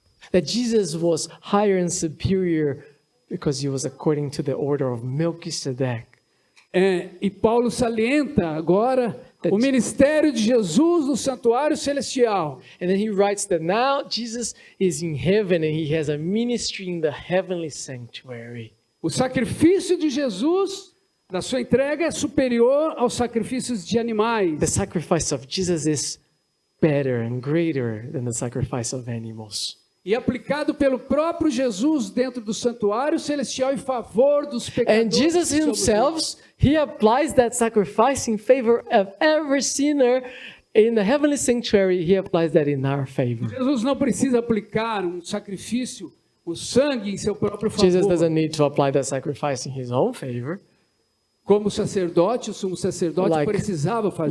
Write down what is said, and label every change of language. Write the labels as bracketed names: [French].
[English] That Jesus was higher and superior because he was according to the order of Melchizedek. [Portuguese] E Paulo salienta agora o ministério de Jesus no santuário celestial. [English] And then he writes that now Jesus is in heaven and he has a ministry in the heavenly sanctuary. [Portuguese] O sacrifício de Jesus, da sua entrega, é superior aos sacrifícios de animais. [English] The sacrifice of Jesus is better and greater than the sacrifice of animals. [Portuguese] E aplicado pelo próprio Jesus dentro do santuário celestial em favor dos pecadores. [English] And Jesus [Portuguese] que somos nós. [English] himself, he applies that sacrifice in favor of every sinner in the heavenly sanctuary. He applies that in our favor. [Portuguese] Jesus não precisa aplicar um sacrifício, o sangue em seu próprio favor. [English] Jesus doesn't need to apply that sacrifice in his own favor, [Portuguese] Como sacerdote, o sumo sacerdote precisava fazer.